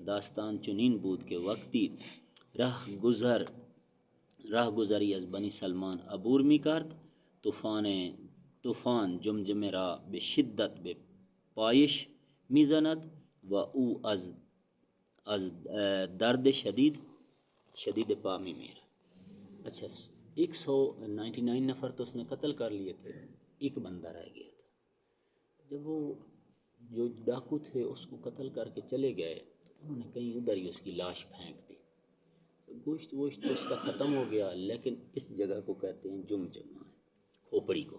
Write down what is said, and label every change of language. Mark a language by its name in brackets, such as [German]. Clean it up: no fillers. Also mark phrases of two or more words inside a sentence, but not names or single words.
[Persian] داستان چنین بود که وقتی راه گذری از بنی سلمان عبور میکرد طوفان جمجمه را به شدت به پایش میزند و او از درد شدید پا می میرا. [Urdu] اچھا 199 نفر تو اس نے قتل کر لیے تھے، ایک بندہ رہ گیا تھا. جب وہ جو ڈاکو تھے اس کو قتل کر کے چلے گئے تو انہوں نے کہیں ادھر ہی اس کی لاش پھینک دی. گوشت تو اس کا ختم ہو گیا، لیکن اس جگہ کو کہتے ہیں جمجمہ، کھوپڑی کو.